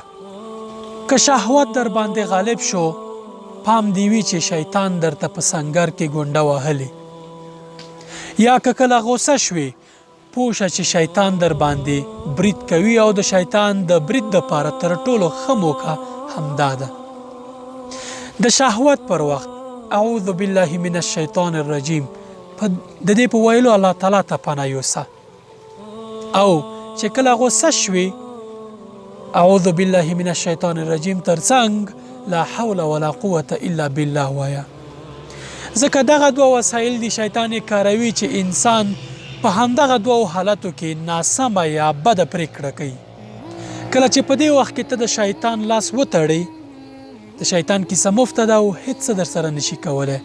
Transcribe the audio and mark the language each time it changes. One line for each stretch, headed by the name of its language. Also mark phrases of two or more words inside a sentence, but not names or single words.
Pashto: که شهوت در باندې غالب شو پام دی وی چې شیطان درته په سنگر کې ګونډه وهلې، یا که کله غصه شوي پوښه چې شیطان در باندې برید کوي او د شیطان د برید لپاره تر ټولو ښه موقع همدا ده. د شهوت پر وخت
Arabic: اعوذ بالله من الشیطان الرجیم
Pashto: د دې په ویلو الله تعالی ته پناه یوسه. او چې کله غصه شوي
Arabic: اعوذ بالله من الشیطان الرجیم
Pashto: ترڅنګ
Arabic: لا حول ولا قوة الا بالله
Pashto: وایا. ځکه دغه 2 وسایل دي شیطان یې کاروي چې انسان په همدغه 2 حالتو کې ناسمه یا بده پرېکړه کوي. کله چې په دې وخت کې ته د شیطان لاس وتړې د شیطان کیسه مفته ده او هیڅ څه در سره نشي کولی.